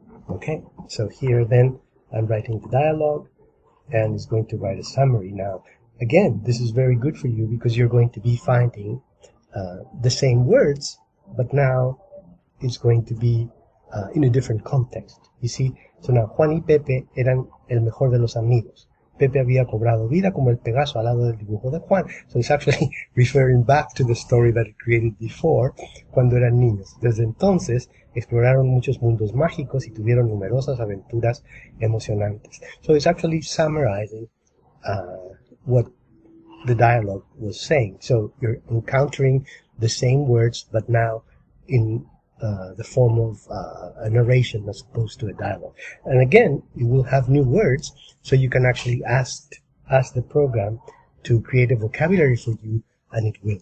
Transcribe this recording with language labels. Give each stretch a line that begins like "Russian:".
English: Okay, so here then I'm writing the dialogue, and it's going to write a summary. Now again, this is very good for you because you're going to be finding the same words, but now it's going to be in a different context. You see, so now
Spanish: Juan y Pepe eran el mejor de los amigos. Pepe había cobrado vida como el Pegaso al lado del dibujo de Juan.
English: So it's actually referring back to the story that it created before,
Spanish: cuando eran niños. Desde entonces exploraron muchos mundos mágicos y tuvieron numerosas aventuras emocionantes.
English: So it's actually summarizing what the dialogue was saying. So you're encountering the same words, but now in the form of a narration as opposed to a dialogue. And again, you will have new words, so you can actually ask the program to create a vocabulary for you and it will.